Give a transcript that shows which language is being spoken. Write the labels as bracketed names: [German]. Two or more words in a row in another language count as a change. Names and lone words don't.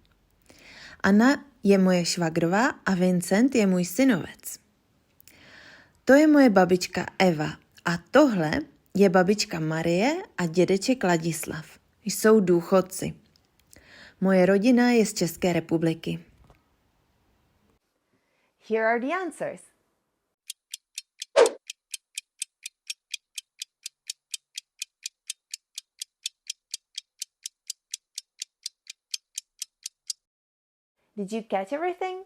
[Czech] Anna je moje švagrová a Vincent je můj synovec. To je moje babička Eva a tohle je babička Marie a dědeček Ladislav. Jsou důchodci. Moje rodina je z České republiky. [English] Here are the answers. Did you catch everything?